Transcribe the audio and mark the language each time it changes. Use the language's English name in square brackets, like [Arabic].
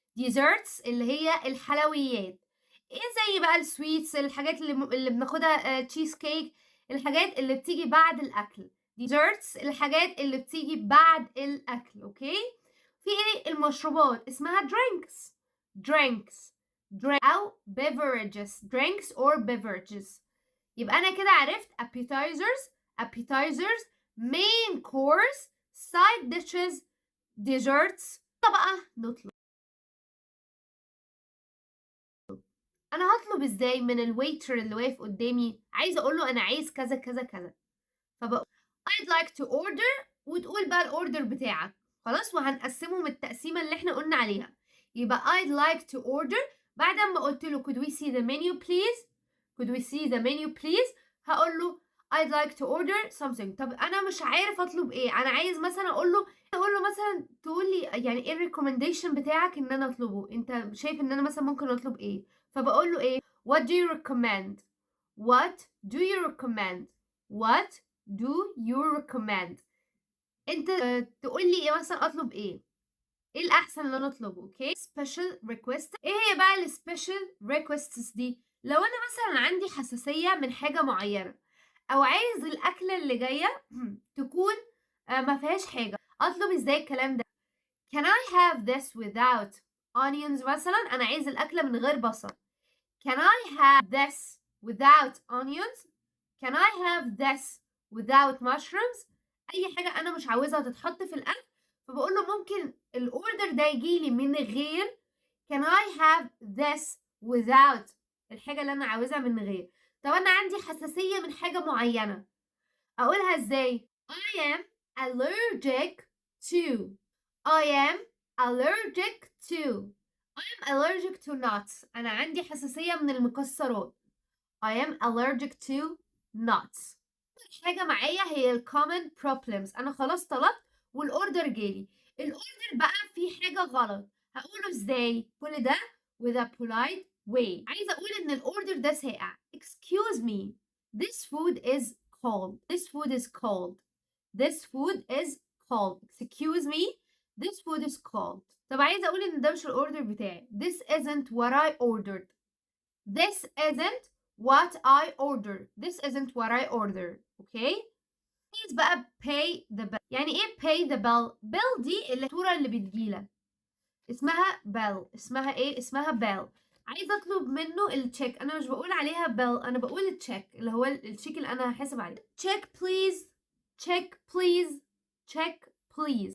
[Arabic] ديزرتس اللي هي الحلويات. ايه زي بقى السويتس، الحاجات اللي بناخدها تشيز كيك، الحاجات اللي بتيجي بعد الأكل. desserts الحاجات اللي بتيجي بعد الأكل، أوكي؟ في إيه؟ المشروبات اسمها drinks. أو beverages. [English] drinks or beverages. [Arabic] يبقى أنا كده عرفت [English] appetizers, main course, side dishes, desserts. [Arabic] بقى نطلب. أنا هاطلب إزاي من الwaiter اللي واقف قدامي؟ عايزة أقول له أنا عايز كذا كذا كذا، فبقول [English] I'd like to order [Arabic] وتقول بقى الأوردر بتاعك، خلاص؟ وهنقسمهم التقسيمة اللي إحنا قلنا عليها. يبقى [English] I'd like to order، [Arabic] بعد ما قلت له [English] could we see the menu please؟ could we see the menu please؟ [Arabic] هقول له [English] I'd like to order something. [Arabic] طب أنا مش عارف أطلب إيه، أنا عايز مثلا أقول له مثلا تقول لي يعني إيه الريكومنديشن بتاعك إن أنا أطلبه، أنت شايف إن أنا مثلا ممكن أطلب إيه؟ فبقول له إيه [English] what do you recommend؟ what do you recommend؟ [Arabic] what do you recommend؟ انت تقول لي ايه مثلا اطلب ايه الاحسن اللي انا اطلبه، اوكي؟ special request. ايه هي بقى السبيشال requests دي؟ لو انا مثلا عندي حساسية من حاجة معينة او عايز الاكلة اللي جاية تكون ما فيهاش حاجة، اطلب ازاي الكلام ده؟ [English] can I have this without onions [Arabic] مثلا، انا عايز الاكلة من غير بصل. [English] can I have this without onions؟ can I have this without mushrooms؟ [Arabic] اي حاجه انا مش عاوزها تتحط في الاكل، فبقول له ممكن الاوردر ده يجي لي من غير [English] can I have this without [Arabic] الحاجه اللي انا عاوزها من غير. طب انا عندي حساسيه من حاجه معينه، اقولها ازاي؟ [English] I am allergic to I am allergic to I am allergic to nuts. [Arabic] انا عندي حساسيه من المكسرات. [English] I am allergic to nuts. [Arabic] حاجة معايا هي ال common problems. أنا خلاص طلبت والأوردر جالي، الأوردر بقى فيه حاجة غلط، هقوله إزاي؟ كل ده [English] with a polite way. [Arabic] عايزة أقول إن الأوردر ده ساقع. [English] Excuse me, this food is cold. This food is cold. This food is cold. Excuse me, this food is cold. [Arabic] طب عايزة أقول إن ده مش الأوردر بتاعي. [English] This isn't what I ordered. This isn't what I ordered. This isn't what I ordered. Okay? Please بقى pay the bill. [Arabic] يعني ايه pay the bill؟ bill دي الفاتورة اللي بتجيلك. اسمها bill. اسمها ايه؟ [English] اسمها bill. [Arabic] عايزة اطلب منه التشيك. انا مش بقول عليها bill، انا بقول التشيك اللي هو التشيك اللي انا هحاسب عليه. [English] check please. check please. check please.